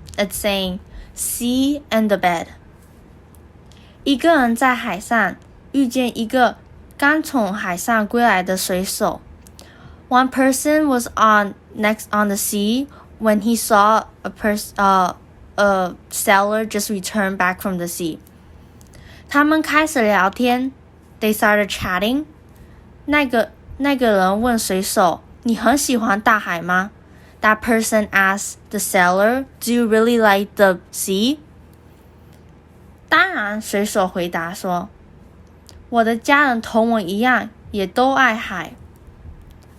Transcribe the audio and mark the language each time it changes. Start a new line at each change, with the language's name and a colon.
English: It's saying sea and the bed.
Chinese: 一个人在海上遇见一个刚从海上归来的水手。
English: One person was on the sea when he saw a sailor just returned back from the sea.
Chinese: 他们开始聊天。
English: They started chatting.
Chinese: 那个人问水手：“你很喜欢大海吗？”
English: That person asked the sailor, "Do you really like the sea?"
Chinese: 当然，水手回答说：“我的家人同我一样，也都爱海。”